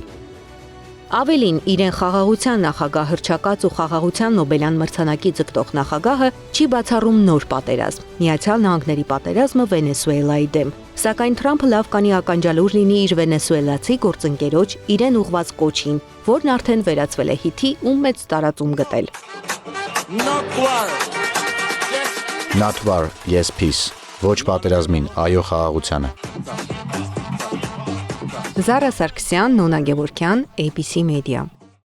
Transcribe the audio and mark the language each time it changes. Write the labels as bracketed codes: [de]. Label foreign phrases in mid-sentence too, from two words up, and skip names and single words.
[hy] Ավելին, իրեն խաղաղության նախագահ հռչակած ու խաղաղության Նոբելյան մրցանակի ձգտող նախագահը չի բացառում նոր պատերազմ։ Միացյալ Նահանգների պատերազմը Վենեսուելայի դեմ։ Սակայն Թրամփը լավ կանի ականջալուր լինի իր վենեսուելացի գործընկերոջ իրեն ուղված կոչին, որն արդեն վերածվել է հիթի ու մեծ տարածում գտել։ [en] Not war, yes peace։ [hy] Ոչ պատերազմին, այո խաղաղությանը։ Զարա Սարգսյան, Նոնա Գևորգյան, ABC Media։